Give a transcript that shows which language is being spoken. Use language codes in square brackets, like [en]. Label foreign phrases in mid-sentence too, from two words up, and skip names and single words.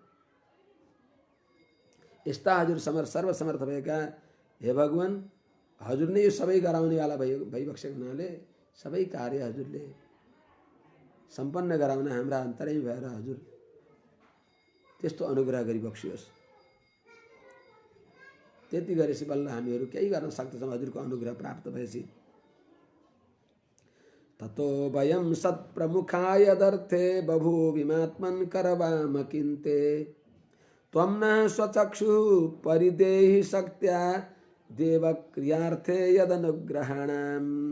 [ne] यस्ता हजुर सर्वसमर्थ भएका हे भगवान, हजुर नै यो सबै गराउनेवाला भइबक्सेको हुनाले सबै कार्य हजुरले सम्पन्न गराउन हाम्रा अन्तरै भएर हजुर त्यस्तो अनुग्रह गरी बक्सियोस्। त्यति गरेपछि बल्ल हामीहरू केही गर्न सक्दछौँ हजुरको अनुग्रह प्राप्त भएपछि। [sa] ततो वयं सत्प्रमुखा यदर्थे बभूविमात्मन् करवाम किन्ते त्वं न स्वचक्षु परिदेहि शक्त्या देवक्रियार्थे यदनुग्रहाणाम्।